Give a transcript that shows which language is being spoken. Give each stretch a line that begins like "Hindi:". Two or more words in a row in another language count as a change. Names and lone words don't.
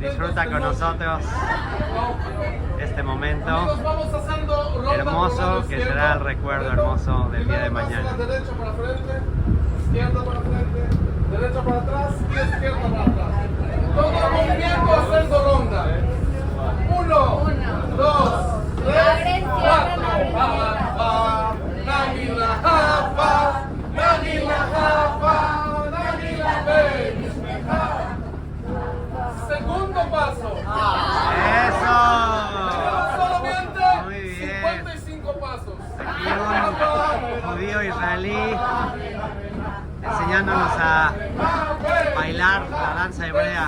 Spanish: Disfruta con nosotros este momento Amigos, vamos haciendo ronda hermoso por lado que izquierdo. será el recuerdo hermoso del día de Primero mañana. paso, derecha para frente, izquierda para frente, derecha para atrás y izquierda para atrás. Todo el movimiento haciendo ronda. 1, 2, 3, 4.
Hebrew: נגילה הבה נגילה הבה נגילה, baby.
Spanish: Segundo paso. ¡Eso! Solamente Muy bien. 55 pasos. Aquí un judío israelí enseñándonos a bailar la danza hebrea.